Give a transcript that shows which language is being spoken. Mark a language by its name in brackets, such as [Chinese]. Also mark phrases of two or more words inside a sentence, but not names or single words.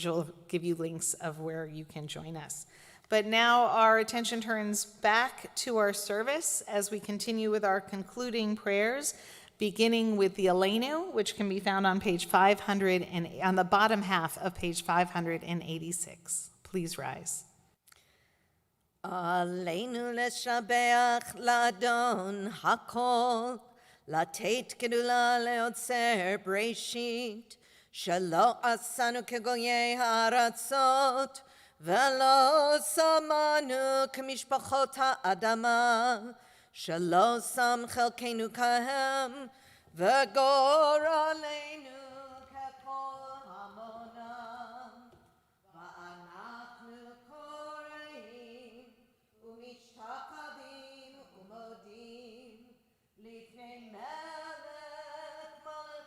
[English] We'll give you links of where you can join us. But now our attention turns back to our service as we continue with our concluding prayers, beginning with the Aleinu, which can be found on page 500 and on the bottom half of page 586. Please rise. [Hebrew] עלינו לשבח לאדון הכל, לתת גדולה ליוצר בראשית, שלא עשנו כגויי הארצות, ולא שמנו כמשפחות האדמה, שלא שם חלקנו כהם, וגורלנו ככל המונם, ואנחנו כורעים, ומשתחווים ומודים, לפני מלך